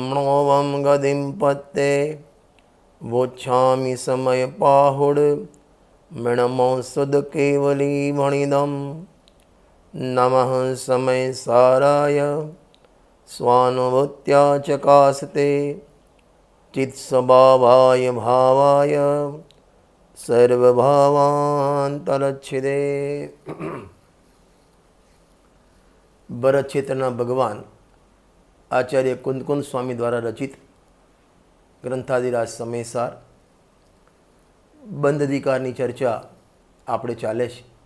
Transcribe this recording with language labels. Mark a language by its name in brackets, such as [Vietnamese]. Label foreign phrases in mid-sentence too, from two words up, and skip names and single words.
[Sanskrit] नोवं गतिं पत्ते वोच्छामि समयपाहुड् मृणमो सुदकेवलीमणिदं नमः समयसाराय स्वानुभूत्या चकासते चित्स्वभावाय भावाय સર્વભાવાંતરચ્છિદે। [Gujarati] ભરત ક્ષેત્રના ભગવાન આચાર્ય કુંદકુંદ સ્વામી દ્વારા રચિત ગ્રંથાદિરાજ સમયસાર બંધ અધિકારની ચર્ચા આપણે ચાલે છે।